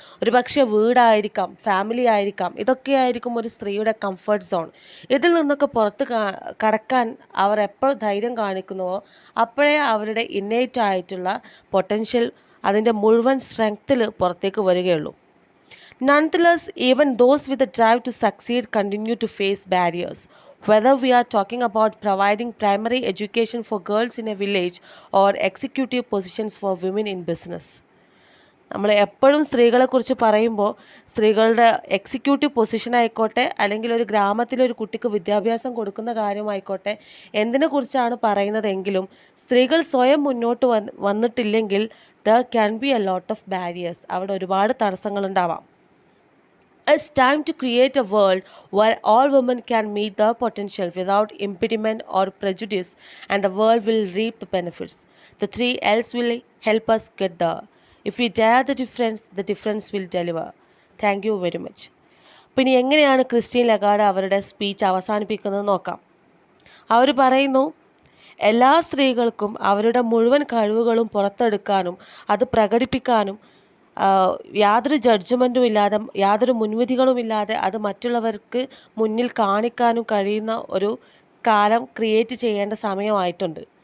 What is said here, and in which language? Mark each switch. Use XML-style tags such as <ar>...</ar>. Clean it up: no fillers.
<ml>ഒരു പക്ഷേ വീടായിരിക്കാം, ഫാമിലി ആയിരിക്കാം, ഇതൊക്കെയായിരിക്കും ഒരു സ്ത്രീയുടെ കംഫർട്ട് സോൺ. ഇതിൽ നിന്നൊക്കെ പുറത്ത് കടക്കാൻ അവർ എപ്പോൾ ധൈര്യം കാണിക്കുന്നുവോ അപ്പോഴേ അവരുടെ ഇന്നേറ്റ് ആയിട്ടുള്ള പൊട്ടൻഷ്യൽ അതിൻ്റെ മുഴുവൻ സ്ട്രെങ്ത്തിൽ പുറത്തേക്ക് വരികയുള്ളൂ.</ml> <en>Nonetheless, even those with a drive to succeed continue to face barriers. Whether we are talking about providing primary education for girls in a village or executive positions for women in business.</en> <ml>നമ്മൾ എപ്പോഴും സ്ത്രീകളെക്കുറിച്ച് പറയുമ്പോൾ സ്ത്രീകളുടെ executive position ആയിക്കോട്ടെ, അല്ലെങ്കിൽ ഒരു ഗ്രാമത്തിലൊരു കുട്ടിക്ക് വിദ്യാഭ്യാസം കൊടുക്കുന്ന കാര്യമായിക്കോട്ടെ, എന്തിനെക്കുറിച്ചാണ് പറയുന്നതെങ്കിലും സ്ത്രീകൾ സ്വയം മുന്നോട്ട് വന്നിട്ടില്ലെങ്കിൽ</ml> <en>there can be a lot of barriers.</en> <ml>അവിടെ ഒരുപാട് തടസ്സങ്ങളുണ്ടാവാം.</ml> <en>It's time to create a world where all women can meet their potential without impediment or prejudice, and the world will reap the benefits. The 3 L's will help us get there. If we dare the difference will deliver. Thank you very much.</en> <ml>പിന്നെ എങ്ങനെയാണ് Christine Lagarde അവരുടെ speech അവസാനിപ്പിക്കുന്നത് നോക്കാം. അവർ പറയുന്നു, എല്ലാ സ്ത്രീകൾക്കും അവരുടെ മുഴുവൻ കഴിവുകളും പുറത്തെടുക്കാനും അത് പ്രകടിപ്പിക്കാനും യാതൊരു ജഡ്ജ്മെൻറ്റും ഇല്ലാതെ, യാതൊരു മുൻവിധികളുമില്ലാതെ അത് മറ്റുള്ളവർക്ക് മുന്നിൽ കാണിക്കാനും കഴിയുന്ന ഒരു കാലം ക്രിയേറ്റ് ചെയ്യേണ്ട സമയമായിട്ടുണ്ട്.</ml>